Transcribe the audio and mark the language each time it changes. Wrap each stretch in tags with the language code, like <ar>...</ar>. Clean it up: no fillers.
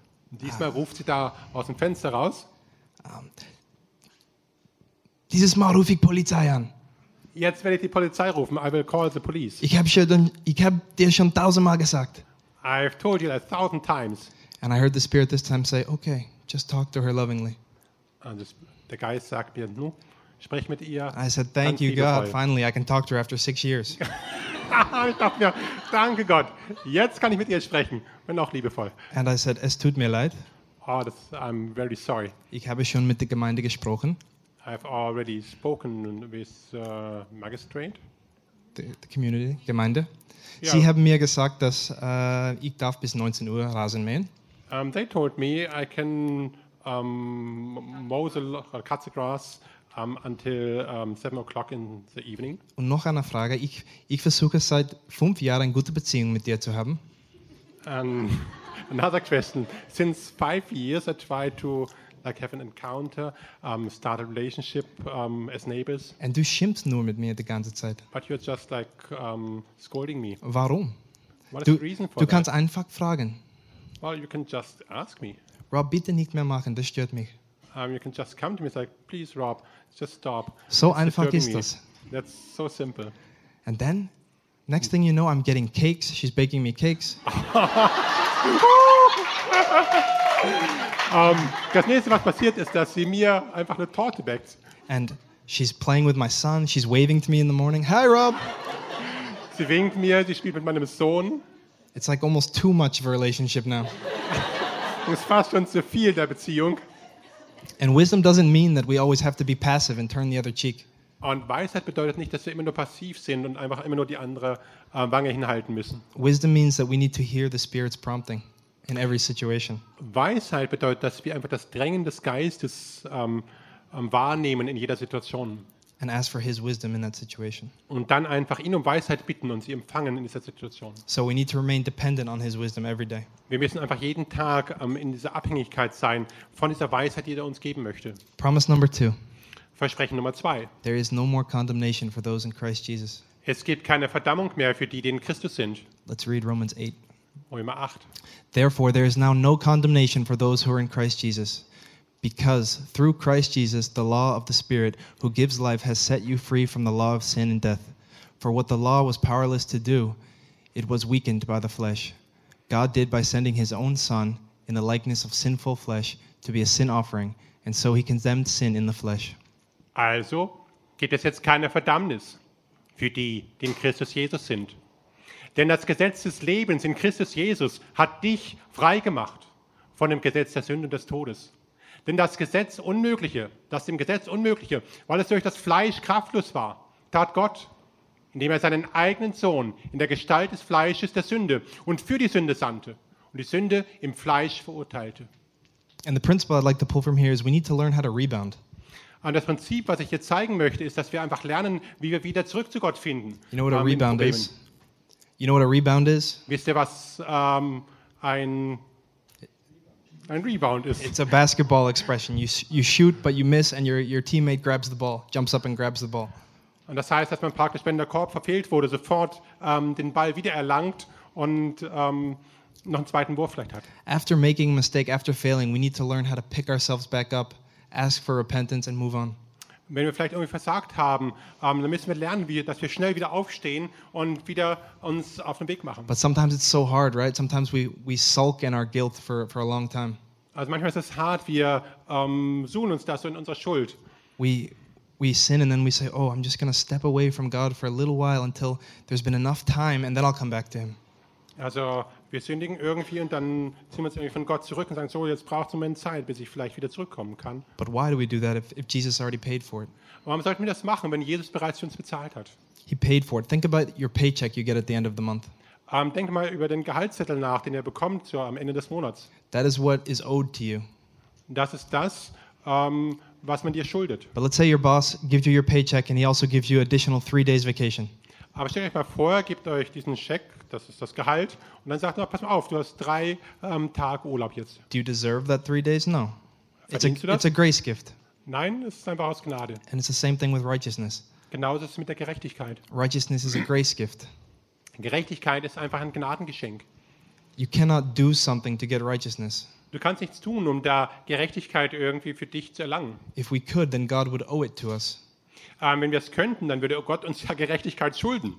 <de>Diesmal ruft sie da aus dem Fenster raus. Dieses Mal rufe ich Polizei an. Jetzt werde ich die Polizei rufen.</de> <en>I will call the police.</en> <de>Ich hab dir schon tausendmal gesagt.</de> <en>I've told you that 1,000 times. And I heard the spirit this time say, okay, just talk to her lovingly.</en> <de>Und der Geist sagt mir, nun, sprich mit ihr.</de> <en>I said, thank you, God, finally, I can talk to her after 6 years.</en> <de>Ich dachte mir, danke Gott, jetzt kann ich mit ihr sprechen, wenn auch liebevoll.</de> <en>And I said,</en> <de>es tut mir leid.</de> <en>Oh, that's, I'm very sorry.</en> <de>Ich habe schon mit der Gemeinde gesprochen.</de> <en>I've already spoken with magistrate. The community, Gemeinde. Yeah.</en> <de>Sie haben mir gesagt, dass ich darf bis 19 Uhr Rasen mähen.</de> <en>They told me I can mow the cut the grass until 7 o'clock in the evening.</en> <de>Und noch eine Frage. Ich versuche seit 5 Jahren eine gute Beziehung mit dir zu haben.</de> <en>Another question. Since 5 years I try to like have an encounter, start a relationship as neighbors.</en> <de>And du schimpfst nur mit mir die ganze Zeit.</de> <en>But you're just like scolding me.</en> <de>Warum?</de> <en>What is the reason for</en> <de>that? Du kannst einfach fragen.</de> <en>Well, you can just ask me.</en> <de>Rob, bitte nicht mehr machen, das stört mich.</de> <en>You can just come to me and say, please, Rob, just stop.</en> <de>So einfach ist das.</de> <en>That's so simple. And then, next thing you know, I'm getting cakes. She's baking me cakes.</en> <de>Das nächste, was passiert ist, dass sie mir einfach eine Torte backt.</de> <en>And she's playing with my son. She's waving to me in the morning. Hi, Rob.</en> <de>Sie winkt mir, sie spielt mit meinem Sohn.</de> <en>It's like almost too much of a relationship now.</en> <de>Es ist fast schon zu viel der Beziehung.</de> <en>And wisdom doesn't mean that we always have to be passive and turn the other cheek.</en> <de>Und Weisheit bedeutet nicht, dass wir immer nur passiv sind und einfach immer nur die andere Wange hinhalten müssen.</de> <en>Wisdom means that we need to hear the Spirit's prompting in every situation.</en> <de>Weisheit bedeutet, dass wir einfach das Drängen des Geistes wahrnehmen in jeder Situation.</de> <en>And ask for his wisdom in that situation.</en> <de>Und dann einfach ihn um Weisheit bitten und sie empfangen in dieser Situation.</de> <en>So we need to remain dependent on his wisdom every day.</en> <de>Wir müssen einfach jeden Tag in dieser Abhängigkeit sein von dieser Weisheit, die er uns geben möchte.</de> <en>Promise number two.</en> <de>Versprechen Nummer zwei.</de> <en>There is no more condemnation for those in Christ Jesus.</en> <de>Es gibt keine Verdammung mehr für die, die in Christus sind.</de> <en>Let's read Romans 8.</en> <de>Römer 8.</de> <en>Therefore there is now no condemnation for those who are in Christ Jesus. Because through Christ Jesus, the law of the Spirit, who gives life, has set you free from the law of sin and death. For what the law was powerless to do, it was weakened by the flesh. God did by sending his own Son in the likeness of sinful flesh to be a sin offering, and so he condemned sin in the flesh.</en> <de>Also gibt es jetzt keine Verdammnis für die, die in Christus Jesus sind. Denn das Gesetz des Lebens in Christus Jesus hat dich freigemacht von dem Gesetz der Sünde und des Todes. Denn das Gesetz Unmögliche, das dem Gesetz Unmögliche, weil es durch das Fleisch kraftlos war, tat Gott, indem er seinen eigenen Sohn in der Gestalt des Fleisches der Sünde und für die Sünde sandte und die Sünde im Fleisch verurteilte.</de> <en>And the principle I'd like to pull from here is we need to learn how to rebound.</en> <de>Und das Prinzip, was ich jetzt zeigen möchte, ist, dass wir einfach lernen, wie wir wieder zurück zu Gott finden.</de> <en>You know what a rebound is? You know what a rebound is?</en> <de>Wisst ihr, was ein Rebound ist?</de> <en>It's a basketball expression. You shoot, but you miss, and your teammate grabs the ball, jumps up and grabs the ball.</en> <de>Und das heißt, dass man praktisch, wenn der Korb verfehlt wurde, sofort den Ball wieder erlangt und noch einen zweiten Wurf vielleicht hat.</de> <en>After making a mistake, after failing, we need to learn how to pick ourselves back up, ask for repentance and move on.</en> <de>Wenn wir vielleicht irgendwie versagt haben, dann müssen wir lernen, dass wir schnell wieder aufstehen und wieder uns auf den Weg machen.</de> <en>But sometimes it's so hard, right? Sometimes we sulk in our guilt for a long time.</en> <de>Also manchmal ist es hart, wir suhlen uns da so in unserer Schuld.</de> <en>We sin and then we say, oh, I'm just going to step away from God for a little while until there's been enough time and then I'll come back to him.</en> <de>Also wir sündigen irgendwie und dann ziehen wir uns irgendwie von Gott zurück und sagen, so, jetzt braucht es einen Moment Zeit, bis ich vielleicht wieder zurückkommen kann.</de> <en>But why do we do that if Jesus already paid for it?</en> <de>Warum sollten wir das machen, wenn Jesus bereits für uns bezahlt hat?</de> <en>He paid for it. Think about your paycheck you get at the end of the month.</en> <de>Denk mal über den Gehaltszettel nach, den ihr bekommt so am Ende des Monats.</de> <en>That is what is owed to you.</en> <de>Das ist das, was man dir schuldet.</de> <en>But let's say your boss gives you your paycheck and he also gives you additional 3 days vacation.</en> <de>Aber stellt euch mal vor, er gibt euch diesen Scheck, das ist das Gehalt, und dann sagt er, pass mal auf, du hast 3 Tage Urlaub jetzt.</de> <en>Do you deserve that 3 days? No.</en> <de>Verdienst du das?</de> <en>It's a grace gift.</en> <de>Nein, es ist einfach aus Gnade.</de> <en>And it's the same thing with righteousness.</en> <de>Genauso ist es mit der Gerechtigkeit.</de> <en>Righteousness is a grace gift.</en> <de>Gerechtigkeit ist einfach ein Gnadengeschenk.</de> <en>You cannot do something to get righteousness.</en> <de>Du kannst nichts tun, um da Gerechtigkeit irgendwie für dich zu erlangen.</de> <en>If we could, then God would owe it to us.</en> <de>Wenn wir es könnten, dann würde Gott uns ja Gerechtigkeit schulden.</de>